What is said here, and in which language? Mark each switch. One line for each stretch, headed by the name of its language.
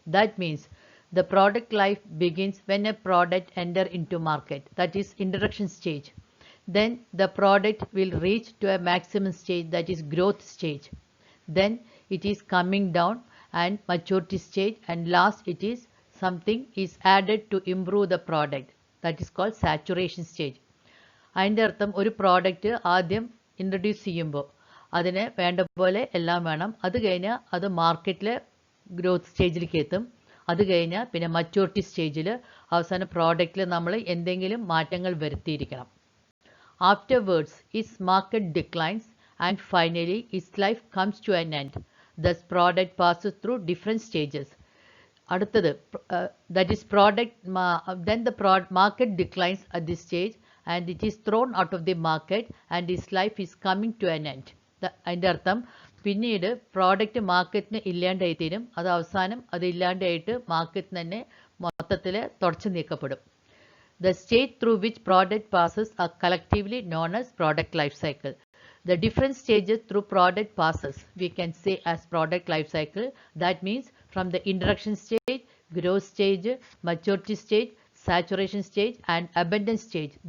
English: That means the product life begins when a product enters into market, that is introduction stage. Then the product will reach to a maximum stage, that is growth stage. Then it is coming down and maturity stage, and last it is something is added to improve the product, that is called saturation stage.
Malayalam: അതിൻ്റെ അർത്ഥം ഒരു product ആദ്യം introduce ചെയ്യുമ്പോൾ അതിന് വേണ്ട പോലെ എല്ലാം വേണം. അത് കഴിഞ്ഞാൽ അത് മാർക്കറ്റിൽ ഗ്രോത്ത് സ്റ്റേജിലേക്ക് എത്തും. അത് കഴിഞ്ഞാൽ പിന്നെ മച്യൂരിറ്റി സ്റ്റേജിൽ അവസാനം പ്രോഡക്റ്റിൽ നമ്മൾ എന്തെങ്കിലും മാറ്റങ്ങൾ വരുത്തിയിരിക്കണം.
English: Afterwards, its market declines and finally its life comes to an end. Thus, product passes through different stages. അടുത്തത് that is product then the market declines at this stage and it is thrown out of the market and its life is coming to an end.
Malayalam: അതിൻ്റെ അർത്ഥം പിന്നീട് product മാർക്കറ്റിന് ഇല്ലാണ്ടായി തീരും. അത് അവസാനം അത് ഇല്ലാണ്ടായിട്ട് market തന്നെ മൊത്തത്തിൽ തുടച്ചു നീക്കപ്പെടും.
English: The stage through which product passes are collectively known as product life cycle. The different stages through product passes we can say as product life cycle. That means from the introduction stage, growth stage, maturity stage, saturation stage and abundance stage.